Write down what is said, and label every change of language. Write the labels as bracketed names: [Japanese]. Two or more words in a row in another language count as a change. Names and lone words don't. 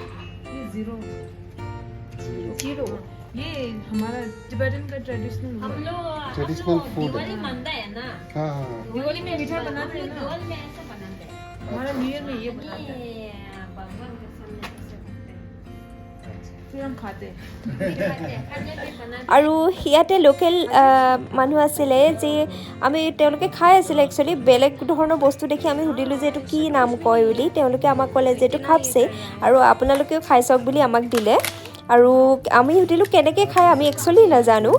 [Hindi] ये हमारा टिबेटन का ट्रेडिशनल फूड दिवाली मनता है ना। हाँ दिवाली में मीठा बनाते हैं ना। दिवाली में ऐसा बनाते हैं। हमारा [English] New Year [Hindi] में ये बनाते हैं, ये भगवान के सामने ऐसे बनाते हैं। फिर हम खाते हैं। खाने में बनाते [Assamese] আৰু ইয়াতে লোকেল মানুহ আছিলে যে আমি তেওঁলোকে খাই আছিলে। একচুৱেলি বেলেগ ধৰণৰ বস্তু দেখি আমি সুধিলোঁ যে এইটো কি নাম কয় বুলি। তেওঁলোকে আমাক ক'লে যে এইটো খাপছে আৰু আপোনালোকেও খাই চাওক বুলি আমাক দিলে। আৰু আমি সুধিলোঁ কেনেকৈ খায়, আমি একচুৱেলি নাজানো।